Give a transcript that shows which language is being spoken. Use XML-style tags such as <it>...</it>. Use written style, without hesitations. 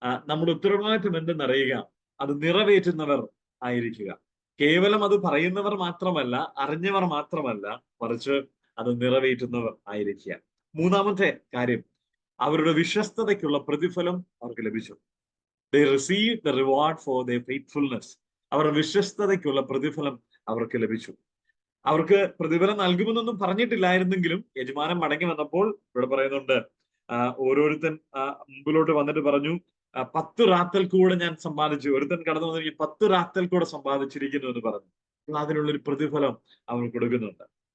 <ml>നമ്മുടെ ഉത്തരവാദിത്വം എന്തെന്നറിയുക, അത് നിറവേറ്റുന്നവർ ആയിരിക്കുക. കേവലം അത് പറയുന്നവർ മാത്രമല്ല, അറിഞ്ഞവർ മാത്രമല്ല, മറിച്ച് അത് നിറവേറ്റുന്നവർ ആയിരിക്കുക. മൂന്നാമത്തെ കാര്യം, അവരുടെ വിശ്വസ്തതയ്ക്കുള്ള പ്രതിഫലം അവർക്ക് ലഭിച്ചു.</ml> <en>They received the reward for their faithfulness.</en> <ml>അവരുടെ വിശ്വസ്തതയ്ക്കുള്ള പ്രതിഫലം അവർക്ക് ലഭിച്ചു. അവർക്ക് പ്രതിഫലം നൽകുമെന്നൊന്നും പറഞ്ഞിട്ടില്ലായിരുന്നെങ്കിലും യജമാനൻ മടങ്ങി വന്നപ്പോൾ ഇവിടെ പറയുന്നുണ്ട്, ഓരോരുത്തൻ മുമ്പിലോട്ട് വന്നിട്ട് പറഞ്ഞു, 10 റാത്തൽ കൂടെ ഞാൻ സമ്പാദിച്ചു. ഒരുത്തൻ കടന്നു വന്നു, 10 റാത്തൽ കൂടെ സമ്പാദിച്ചിരിക്കുന്നു എന്ന് പറഞ്ഞു. അപ്പോൾ അതിനുള്ളൊരു പ്രതിഫലം അവർ കൊടുക്കുന്നുണ്ട്.</ml>